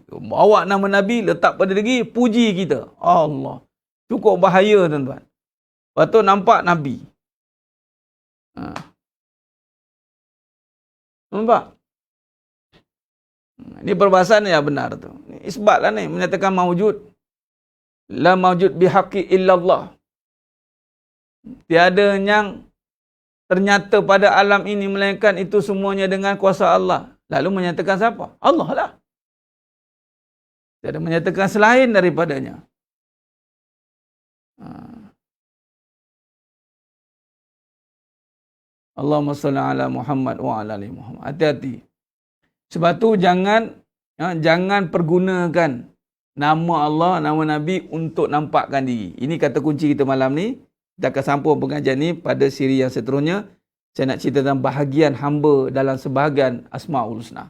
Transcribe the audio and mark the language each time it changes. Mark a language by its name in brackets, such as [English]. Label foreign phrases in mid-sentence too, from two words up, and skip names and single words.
[Malay] Bawa nama Nabi, letak pada diri, puji kita. Allah. Cukup bahaya tuan-tuan. Patut nampak Nabi. Nampak? Ini perbahasan yang benar tu. Isbat lah ni, menyatakan mawujud. [Arabic] La mawujud bihaqi illallah. [Malay] Tiada yang ternyata pada alam ini melainkan itu semuanya dengan kuasa Allah. Lalu menyatakan siapa? Allah lah. Tiada menyatakan selain daripadanya. [Arabic] Allahumma salli ala Muhammad wa ala ali Muhammad. [Malay] Hati-hati. Sebab tu jangan pergunakan nama Allah, nama Nabi untuk nampakkan diri. Ini kata kunci kita malam ni. Kita akan sambung pengajian ni pada siri yang seterusnya. Saya nak cerita tentang bahagian hamba dalam sebahagian Asma'ul Husna.